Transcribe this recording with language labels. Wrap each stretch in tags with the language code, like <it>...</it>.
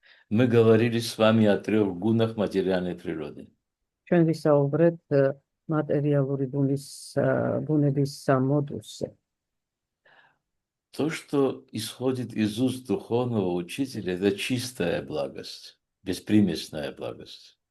<ru>Мы говорили с вами о 3 гунах материальной природы.</ru> <ka>ჩვენ ვისაუბრეთ მატერიალური ბუნების სამ მოდულზე.</ka> <ru>То, что исходит из уст духовного учителя, это чистая благость, беспримесная благость.</ru>